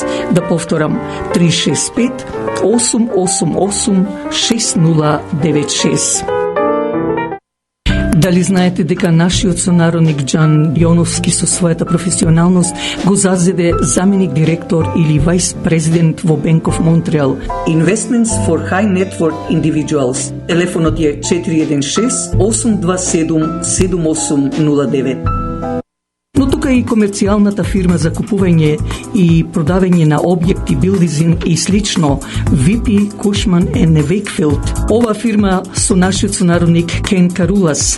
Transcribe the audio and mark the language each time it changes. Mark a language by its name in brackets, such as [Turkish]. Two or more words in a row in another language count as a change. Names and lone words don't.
[Macedonian] Да повторам, 365-888-6096. Дали знаете дека нашиот сонародник Џан Дионовски со својата професионалност го зазеде заменик директор или [English] vice president [Macedonian] во Bank of Montreal? [English] Investments for High Net Worth Individuals. [Macedonian] Телефонот е 416-827-7809. Но тука и комерцијалната фирма за купување и продавање на објекти, билдизинг и слично, VP Cushman & Wakefield. Ова фирма со нашиот сонародник Кен Карулас.